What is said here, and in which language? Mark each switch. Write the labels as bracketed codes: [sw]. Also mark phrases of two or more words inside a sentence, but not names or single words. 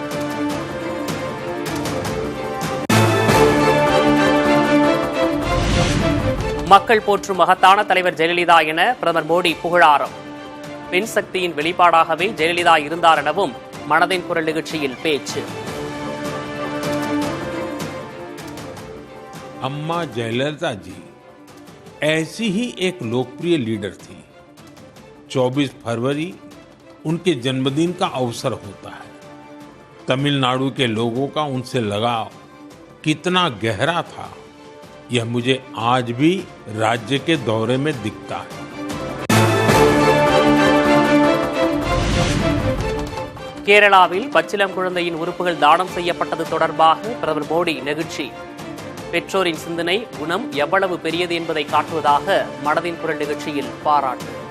[ta] மக்கள் போற்றும் மகத்தான தலைவர் ஜெயலலிதா என பிரதமர் மோடி புகழாரம். பெண் சக்தியின் வெளிப்பாடாகவே ஜெயலலிதா இருந்தார் எனவும் மனதின் குரல் நிகழ்ச்சியில் பேச்சு. [hi] अम्मा जयललिता जी ऐसी ही एक लोकप्रिय लीडर थी। 24 फरवरी उनके जन्मदिन का अवसर होता है। तमिलनाडु के लोगों का उनसे लगाव कितना गहरा था, यह मुझे आज भी राज्य के दौरे में दिखता है। [ta] கேரளாவில் பச்சிளம் குழந்தையின் உறுப்புகள் தானம் செய்யப்பட்டது தொடர்பாக பிரதமர் மோடி நெகிழ்ச்சி. பெற்றோரின் சிந்தனை குணம் எவ்வளவு பெரியது என்பதை காட்டுவதாக மனதின் குரல் நிகழ்ச்சியில் பாராட்டு.